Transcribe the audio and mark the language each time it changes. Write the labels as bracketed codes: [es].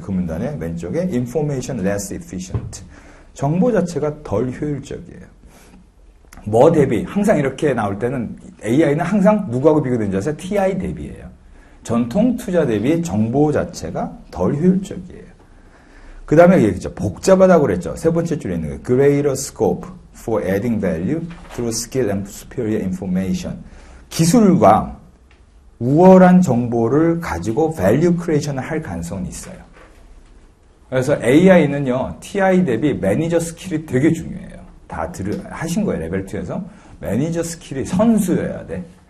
[ko] 그 문단의 왼쪽에 [en] information less efficient. [ko] 정보 자체가 덜 효율적이에요. 뭐 대비 항상 이렇게 나올 때는 AI는 항상 누구하고 비교되는지 아세요? TI 대비예요. 전통 투자 대비 정보 자체가 덜 효율적이에요. 그 다음에 얘기했죠. 복잡하다고 그랬죠. 세 번째 줄에 있는 거. [en] Greater scope for adding value through skill and superior information. [ko] 기술과 우월한 정보를 가지고 value creation을 할 가능성이 있어요. 그래서 AI는요, TI 대비 매니저 스킬이 되게 중요해요. 다 하신 거예요, 레벨 2에서. 매니저 스킬이 선수여야 돼.